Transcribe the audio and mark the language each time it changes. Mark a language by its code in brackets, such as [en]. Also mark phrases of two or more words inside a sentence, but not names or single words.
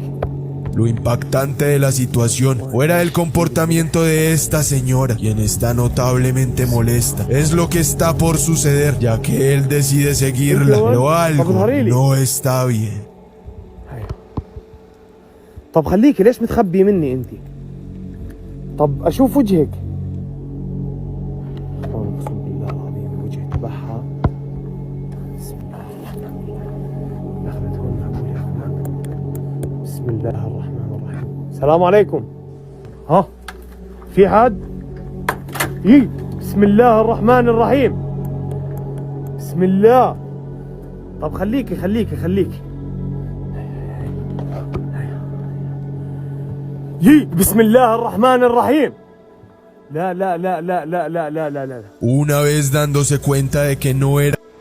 [es] Lo impactante de la situación fuera el comportamiento de esta señora, quien está notablemente molesta, es lo que está por suceder, ya que él decide seguirla, pero algo no está bien. [ar] طب خليكي، ليش متخبية مني انت؟ طب أشوف وجهك. أقسم بالله العظيم الوجه تبعها. بسم الله الرحمن الرحيم. دخلت هون معقولة كمان. بسم الله الرحمن الرحيم. السلام عليكم. ها؟ في حد؟ بسم الله الرحمن الرحيم. بسم الله. طب خليكي خليكي خليكي. بسم الله الرحمن الرحيم. لا لا لا لا لا لا لا لا لا. [es] Una vez dándose cuenta de que no era